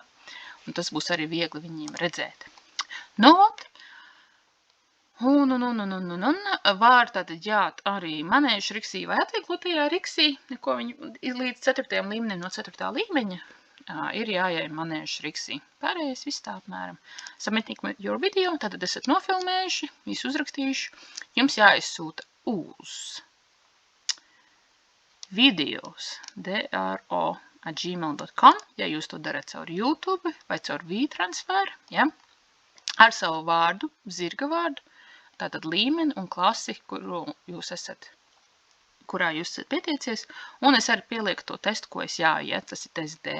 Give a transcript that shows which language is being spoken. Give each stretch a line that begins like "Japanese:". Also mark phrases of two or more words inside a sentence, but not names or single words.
Latvian: Un tas būs arī viegli viņiem redzēt. Nu, un var tātad jāt arī manēžu riksī vai atvieglotajā riksī, neko viņi līdz 4. līmenim no 4. līmeņa ir jājai manēžu riksī. Pārējais viss tā apmēram.
English: Submitting your video,
Latvian: tātad esat nofilmējuši, visu uzrakstījuši. Jums jāizsūta uz videos, dro@gmail.com, ja jūs to darat caur YouTube vai caur V-transfer, ja? Ar savu vārdu, zirga vārdu, tātad līmeni un klasi, kurā jūs esat pieteicies, un es arī pielieku to testu, ko es jāiet, tas ir test D.